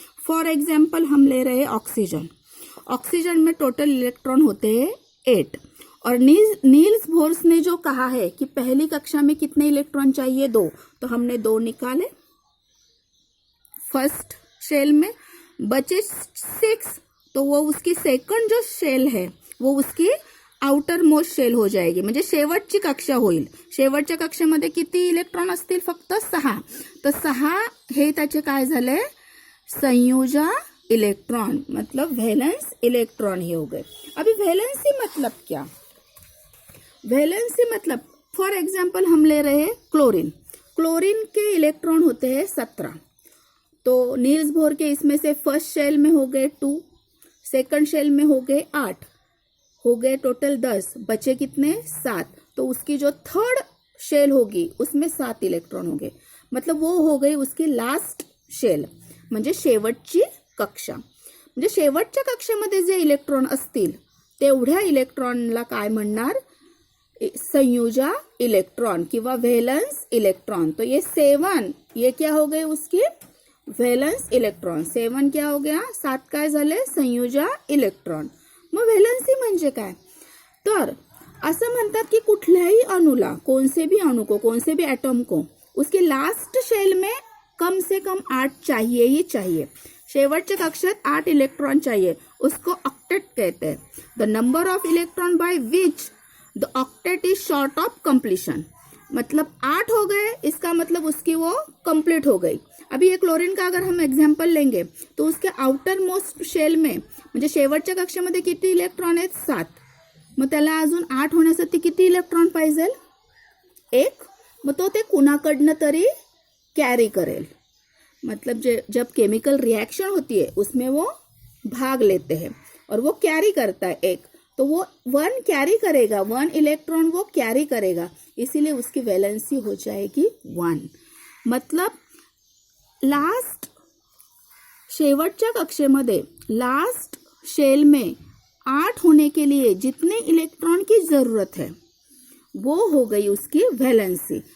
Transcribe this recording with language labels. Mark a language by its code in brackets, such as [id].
[hi] For example हम ले रहे हैं ऑक्सीजन। ऑक्सीजन में टोटल इलेक्ट्रॉन होते हैं 8, और नील्स बोर्स ने जो कहा है कि पहली कक्षा में कितने इलेक्ट्रॉन चाहिए, 2, तो हमने 2 निकाले फर्स्ट शेल में, बचे 6, तो वो उसकी सेकंड जो शेल है वो उसकी आउटर मोस्ट शेल हो जाएगी, [mr] म्हणजे शेवटची कक्षा होईल. शेवटच्या कक्षेमध्ये किती इलेक्ट्रॉन असतील? फक्त 6. तर 6 हे त्याचे काय झाले? [hi] संयोजा इलेक्ट्रॉन, मतलब वैलेंस इलेक्ट्रॉन ही हो गए. अभी वैलेंसी मतलब क्या? वैलेंसी मतलब फॉर एग्जाम्पल हम ले रहे हैं क्लोरीन. क्लोरीन के इलेक्ट्रॉन होते हैं 17. तो नील्स बोर के इसमें से फर्स्ट शेल में हो गए 2, सेकंड शेल में हो गए 8, हो गए टोटल 10, बचे कितने? 7. तो उसकी जो थर्ड शेल होगी उसमें 7 इलेक्ट्रॉन होंगे, मतलब वो हो गई उसकी लास्ट शेल, [mr] म्हणजे शेवटची कक्षा. म्हणजे शेवटच्या कक्षेमध्ये जे इलेक्ट्रॉन असतील तेवढ्या इलेक्ट्रॉनला काय म्हणणार? संयोजा इलेक्ट्रॉन किंवा वैलेंस इलेक्ट्रॉन. [hi] तो ये 7, ये क्या हो गए उसकी? Valence electron. 7 क्या हो गया? [mr] 7 काय झाले? [hi] संयोजा इलेक्ट्रॉन. [mr] मग व्हॅलेन्सी म्हणजे काय? तर असं म्हणतात की कुठल्याही अणुला, [hi] कोणसे भी अणु को, कोणसे भी एटम को, उसके लास्ट शेल में कम से कम 8 चाहिए ही चाहिए. शेवटच्या कक्षेत 8 इलेक्ट्रॉन चाहिए, उसको ऑक्टेट कहते हैं. [en] The number of electron by which the octet is short of completion. [hi] मतलब 8 हो गए, इसका मतलब उसकी वो कंप्लीट हो गई. अभी ये क्लोरीन का अगर हम एग्जाम्पल लेंगे तो उसके आउटर मोस्ट शेल में, [mr] म्हणजे शेवटच्या कक्षेमध्ये किती इलेक्ट्रॉन आहेत? [hi] 7. [mr] मग त्याला अजून 8 होण्यासाठी किती इलेक्ट्रॉन पाहिजे? 1. मग तो ते कुणाकडनं तरी कैरी करेल. [hi] मतलब जब केमिकल रिएक्शन होती है उसमें वो भाग लेते हैं और वो कैरी करता है 1, तो वो 1 कैरी करेगा, 1 इलेक्ट्रॉन वो कैरी करेगा, इसीलिए उसकी वैलेंसी हो जाएगी 1. मतलब लास्ट शेवटच्या कक्षेमध्ये लास्ट शेल में 8 होने के लिए जितने इलेक्ट्रॉन की जरूरत है वो हो गई उसकी वैलेंसी.